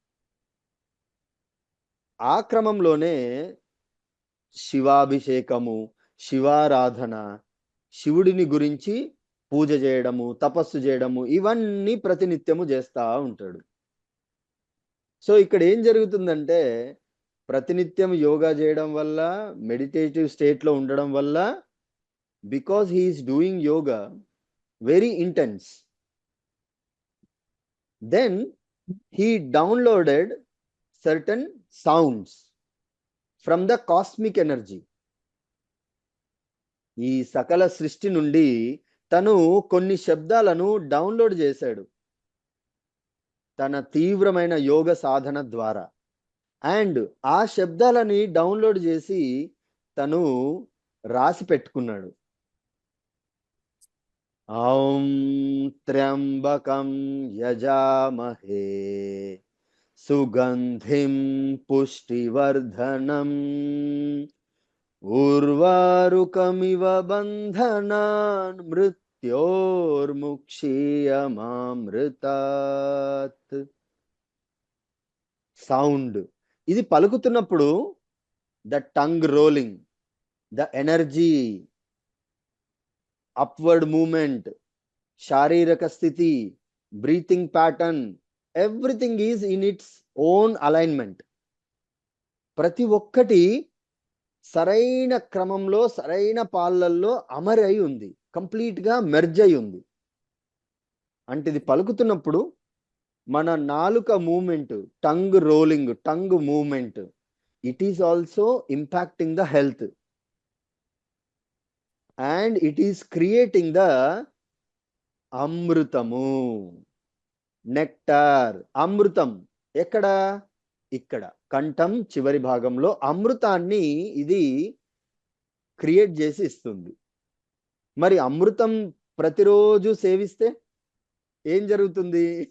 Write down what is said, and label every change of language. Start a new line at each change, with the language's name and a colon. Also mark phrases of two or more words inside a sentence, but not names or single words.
Telugu: ఆ క్రమంలోనే శివాభిషేకము, శివారాధన, శివుడిని గురించి పూజ చేయడము, తపస్సు చేయడము, ఇవన్నీ ప్రతినిత్యము చేస్తా ఉంటాడు. సో ఇక్కడ ఏం జరుగుతుందంటే ప్రతినిత్యం యోగా చేయడం వల్ల,
English: meditative state
Telugu: లో ఉండడం వల్ల,
English: because he is doing yoga very intense, then he downloaded certain sounds from the cosmic energy.
Telugu: ఈ సకల సృష్టి నుండి తను కొన్ని శబ్దాలను డౌన్లోడ్ చేశాడు తన తీవ్రమైన యోగ సాధన ద్వారా. అండ్ ఆ శబ్దాలని డౌన్లోడ్ చేసి తను రాసి పెట్టుకున్నాడు.
Sanskrit: ॐ त्र्यंबकं यजामहे सुगंधिं पुष्टिवर्धनम् उर्वारुकमिव बन्धनान् मृत्योर्मुक्षीयमामृतात्.
English: sound
Telugu: ఇది పలుకుతున్నప్పుడు
English: the tongue rolling, the energy, upward movement,
Telugu: శారీరక స్థితి,
English: breathing pattern, everything is in its own alignment.
Telugu: ప్రతి ఒక్కటి సరైన క్రమంలో, సరైన పాళ్ళల్లో అమరి అయి ఉంది, కంప్లీట్ గా మెర్జ్ అయి ఉంది. అంటే ఇది పలుకుతున్నప్పుడు మన నాలుక మూమెంట్,
English: tongue rolling, Tongue movement, it is also impacting the health. And it is creating the అమృతము, నెక్టార్.
Telugu: అమృతం ఎక్కడ? ఇక్కడ కంఠం చివరి భాగంలో అమృతాన్ని ఇది క్రియేట్ చేసి ఇస్తుంది. మరి అమృతం ప్రతిరోజు సేవిస్తే ఏం జరుగుతుంది?